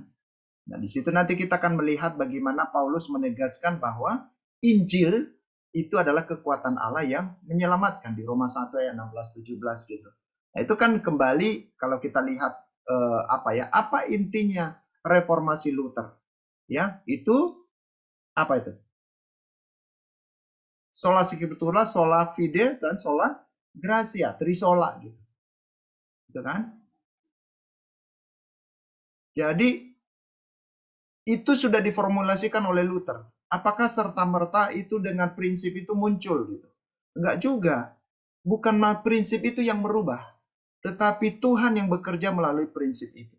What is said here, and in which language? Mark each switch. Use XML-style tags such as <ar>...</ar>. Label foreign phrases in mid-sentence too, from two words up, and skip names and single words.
<id>Nah, di situ nanti kita akan melihat bagaimana Paulus menegaskan bahwa Injil itu adalah kekuatan Allah yang menyelamatkan di Roma 1 ayat 16-17 gitu. Nah, itu kan kembali kalau kita lihat apa intinya reformasi Luther? Ya, itu apa itu?</id> <la>Sola Scriptura, sola fide, dan sola gratia, trisola gitu.</la> <id>Gitu kan? Jadi itu sudah diformulasikan oleh Luther. Apakah serta-merta itu dengan prinsip itu muncul gitu? Enggak juga. Bukan prinsip itu yang merubah, tetapi Tuhan yang bekerja melalui prinsip itu.</id>